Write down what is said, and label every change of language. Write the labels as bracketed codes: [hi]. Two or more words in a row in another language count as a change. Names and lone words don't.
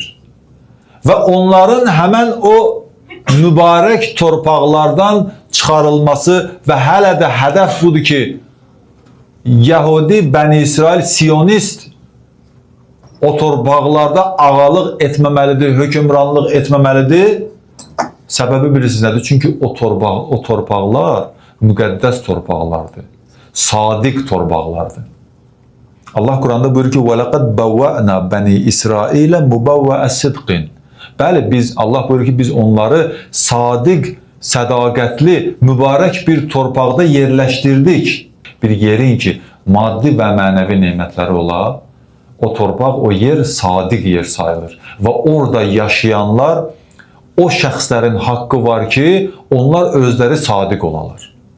[az] Və onların həmən o mübarək torpaqlardan çıxarılması və hələ də hədəf budur ki, Yahudi, Bəni İsrail, Siyonist o torpaqlarda ağalıq etməməlidir, hökmranlıq etməməlidir. Səbəbi bilirsiniz nədir? Çünki o torpaqlar müqəddəs torpaqlardır, sadiq torpaqlardır. Allah Quranda buyurur ki, [ar] وَلَقَدْ بَوَّأْنَا بَنِي إِسْرَائِيلَ مُبَوَّأَ صِدْقٍ. [az] Bəli, Allah buyurur ki, biz onları sadiq, sədaqətli, mübarək bir torpaqda yerləşdirdik. Bir yerin ki, maddi və mənəvi nemətləri ola, o torpaq, o yer sadiq yer sayılır. Və orada yaşayanlar, o şəxslərin haqqı var ki, onlar özləri sadiq olalar.